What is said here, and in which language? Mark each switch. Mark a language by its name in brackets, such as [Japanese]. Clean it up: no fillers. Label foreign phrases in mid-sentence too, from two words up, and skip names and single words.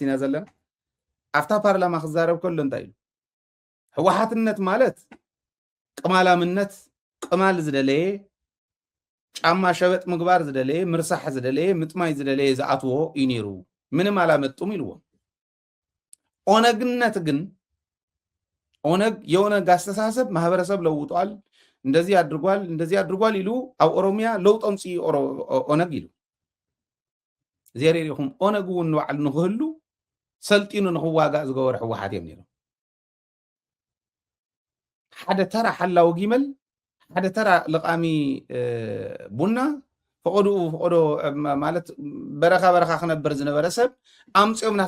[Tigrinya] ኢና ዘለና ኣብታ ፓርላማ ክዛረብ ከሎ እንታይ ኢሉ ሕወሓትነት ማለት ቅማላምነት ቅማል ዝደለየ ጫማ ሸበጥ ምግባር ዝደለየ ምርሳሕ ዝደለየ ምጥማይ ዝደለየ ዝኣትዎ እዩ ነይሩ [Amharic] ምንም አላመጡም [Tigrinya] ኢልዎም ኦነግነት ግን [Amharic] ኦነግ የኦነግ አስተሳሰብ ማህበረሰብ ለውጧል እንደዚህ አድርጓል [Tigrinya] ይሉ ኣብ ኦሮሚያ ለውጥ አምፂ ኦነግ ይሉ ዘሪሪኹም ኦነግ እውን ባዕሉ ንኽህሉ ሰልጢኑ ንኽዋጋእ ዝገበረ ሕወሓት እዮም ነይሮም ሓደ ተራ ሓላዊ ጊመል ሓደ ተራ ልቃሚ ቡና ፈቆዶ ማለት በረኻ ክነብር ዝነበረ ሰብ ኣምፂኦም ናፍታ